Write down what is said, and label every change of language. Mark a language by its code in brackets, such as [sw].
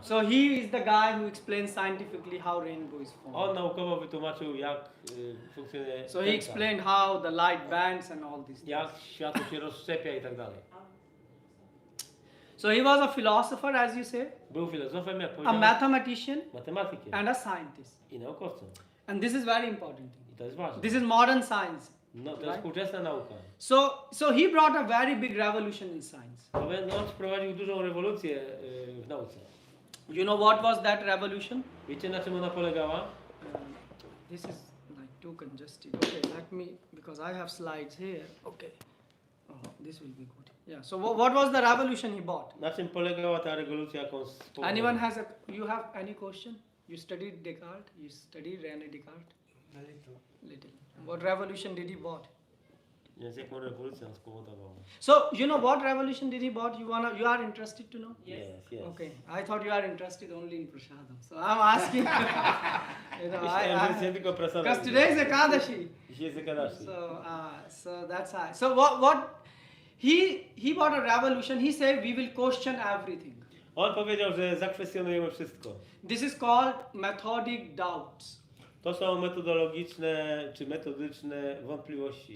[en] So he is the guy who explains scientifically how rainbow is [pl] On [en] formed. [pl] naukowo wytłumaczył jak funkcjonuje [en] So he [pl] tęcza. [en] explained how the light bends and all these things. [pl] Jak światło się rozszczepia i tak dalej. [en] So he was a philosopher, as you say, [pl] Był filozofem, jak [en] a [pl] powiedziałem, [en] mathematician, [pl] matematykiem [en] and a scientist. [pl] i naukowcem. [en] And this is very important thing. [pl] I to jest ważne. [en] This is modern science. [pl] No, to jest [en] right? [pl] współczesna nauka. [en] So he brought a very big revolution in science. [pl] On wprowadził dużą rewolucję w nauce. [en] You know what was that revolution? [pl] Wiecie na czym ona polegała? [en] This is like too congested. Okay, let me, because I have slides here. Okay. Oh, this will be good. Yeah. So what was the revolution he brought? [pl] Na czym polegała ta rewolucja, jaką spowodował? [en] Anyone has you have any question? You studied Descartes? You studied René Descartes? Little. What revolution did he brought? [pl] Więc jaką rewolucję on spowodował? [en] So you know what revolution did he brought? You are interested to know? Yes. Okay. I thought you are interested only in prasadam. So I'm asking. [pl] Myślałem, że jest nie tylko prasada. [en] Because today is Ekadashi. [pl] Dzisiaj jest Ekadashi. [en] So that's how. So what he brought a revolution. He said we will question everything. [pl] On powiedział, że zakwestionujemy wszystko. [en] This is called methodic doubts. [pl] To są metodologiczne czy metodyczne wątpliwości.